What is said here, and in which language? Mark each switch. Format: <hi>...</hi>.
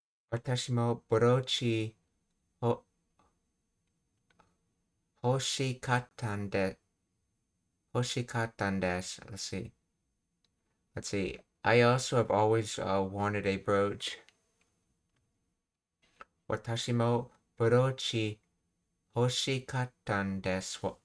<ja>私もブローチほ欲しかったんで、欲しかったんです。</ja> <en>Let's see. Let's see. I also have always wanted a brooch.</en> <ja>私もブローチ欲しかったんです。</ja>